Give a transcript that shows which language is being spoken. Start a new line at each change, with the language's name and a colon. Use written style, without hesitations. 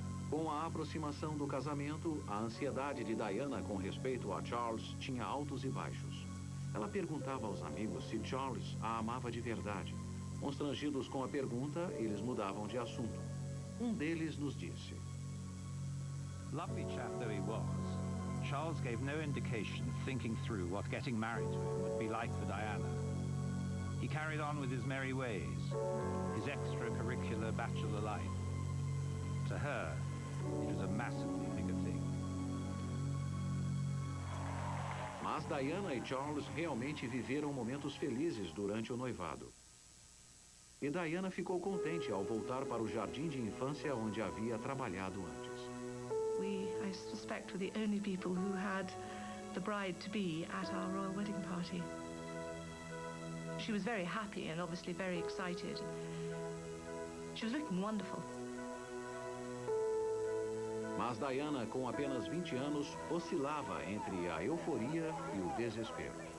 Portuguese: Com a aproximação do casamento, a ansiedade de Diana com respeito a Charles tinha altos e baixos. Ela perguntava aos amigos se Charles a amava de verdade. Constrangidos com a pergunta, eles mudavam de assunto. Um deles nos disse:
English: Lovely chap though he was, Charles gave no indication of thinking through what getting married to him would be like for Diana. He carried on with his merry ways, his extracurricular bachelor life. To her, it was a massively bigger thing.
Portuguese: Mas Diana e Charles realmente viveram momentos felizes durante o noivado. E Diana ficou contente ao voltar para o jardim de infância onde havia trabalhado antes.
English: We, I suspect, were the only people who had the bride-to-be at our royal wedding party. She was very happy and obviously very excited. She was looking wonderful.
Portuguese: Mas Diana, com apenas 20 anos, oscilava entre a euforia e o desespero.